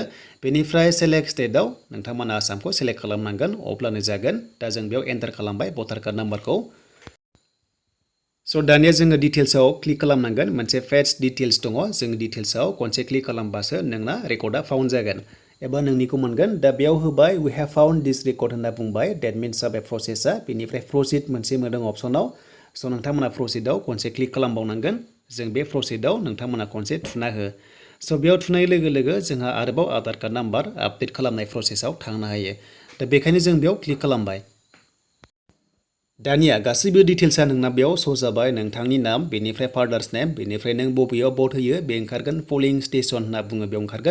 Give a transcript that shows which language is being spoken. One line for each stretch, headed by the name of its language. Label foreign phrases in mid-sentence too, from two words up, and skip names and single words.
Bodo: बेनिफ्राय सेलेक्ट स्टेटआव नोंथांमोना आसामखौ सेलेक्ट खालामनांगोन, अब्लानो जागोन। दा जों बेयाव एन्टार खालामबाय
English: voter card numberखौ।
Bodo: दानिया जोङो डिटेल्सआव क्लिक खालामनांगोन। मोनसे
English: fetch details
Bodo: दङ, जों डिटेल्सआव खनसे क्लिक खालामबासो नोंना रेकर्डआ फाउन्ड जागोन एबा नोंनिखौ मोनगोन। दा बेयाव होबाय
English: we have found this record
Bodo: होनना बुंबाय,
English: that means
Bodo: जाबाय प्रसेसआ। बेनिफ्राय प्रसिड मोनसे मोनदों अपसनाव, नोंथांमोना प्रसिडआव खनसे क्लिक खालामबावनांगोन। जों बे प्रसिडआव नोंथांमोना खनसे थुना हो। बेयाव थुनाय लोगो लोगो जोंहा आरोबाव
English: Aadhaar card number
Bodo: आपडेट खालामनाय प्रसेसआव थांनो हायो। दा बेखायनो जों बेयाव क्लिक खालामबाय। दानिया गासैबो डिटेल्सआ नोंना बेयाव श' जाबाय, नोंथांनि नाम, बेनिफ्राय
English: father's name,
Bodo: बेनिफ्राय नों बबेयाव भट होयो बे ओंखारगोन,
English: polling station
Bodo: होनना बुङो बेयाव ओंखारगोन।